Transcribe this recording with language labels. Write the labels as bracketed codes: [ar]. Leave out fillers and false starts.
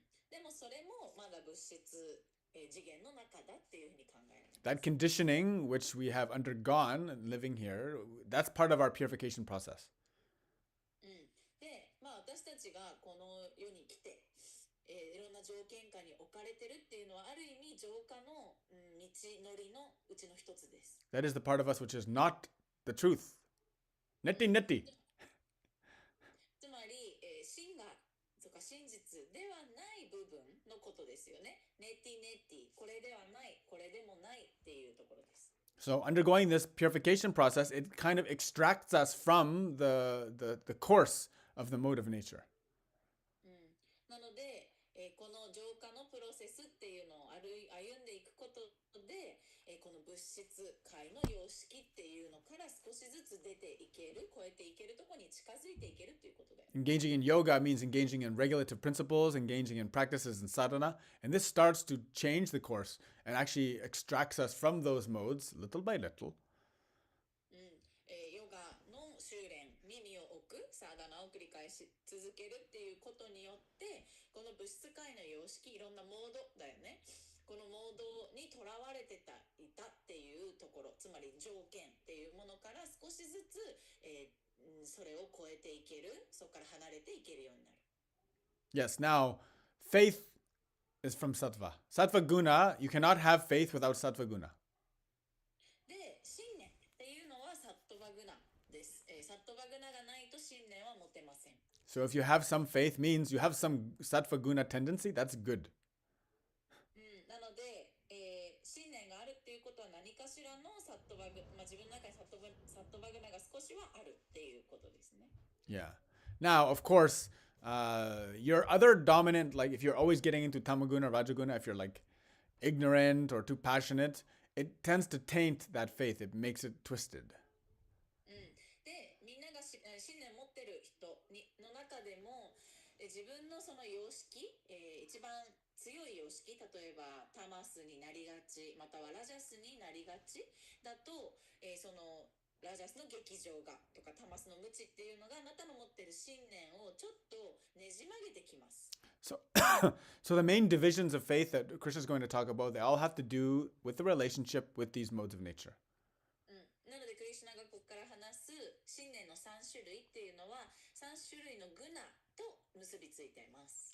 [ja] でもそれもまだ物質、次元の中だっていうふうに考えられます。 [en] That conditioning which we have undergone living here, that's part of our purification process. [ja] で、私たちがこの世に来て、いろんな条件下に置かれてるっていうのはある意味浄化の、道のりのうちの一つです。 [en] That is the part of us which is not the truth. [sa] Neti neti. [ja] つまり、真がとか真実ではない部分のことですよね。ネティネティ、これではない、これでもないっていうところです。 [en] So undergoing this purification process, it kind of extracts us from the course of the mode of nature. [ja] なので、この浄化のプロセスっていうのを歩んでいくことで、この物質界の様式っていうのから少しずつ出ていける、超えていけるところに近づいていけるっていうことだよ。 [en] Engaging in yoga means engaging in regulative principles, engaging in practices and sadhana, and this starts to change the course and actually extracts us from those modes little by little. [ja] ヨガの修練、耳を置く、サーダナを繰り返し続けるっていうことによってこの物質界の様式、いろんなモードだよね。このモードにとらわれていたっていうところ、つまり条件っていうものから少しずつ、それを超えていける、そこから離れていけるようになる。 [en] Yes, now faith is from sattva. Sattva guna, you cannot have faith without sattva guna. [ja] で、信念っていうのはサットバグナです。サットバグナがないと信念は持てません。 [en] So if you have some faith means you have some sattva guna tendency, that's good. [ja] なので、信念があるっていうことは何かしらのサットバグ、自分の中にサットバグナが少しはあるっていうことですね。 [en] Yeah. Now, of course, your other dominant, like if you're always getting into tamaguna, rajaguna, if you're like ignorant or too passionate, it tends to taint that faith. It makes it twisted. [ja] で、みんなが信念を持ってる人の中でも、自分のその様式、一番強い様式、例えばタマスになりがち、またはラジャスになりがちだと、そのラジャスの劇場がとかタマスの無知っていうのがあなたの持ってる信念をちょっとねじ曲げてきます。 [en] So, so the main divisions of faith that Krishna is going to talk about, they all have to do with the relationship with these modes of nature. [ja] なのでクリシュナがここから話す信念の3種類っていうのは3種類のグナと結びついています。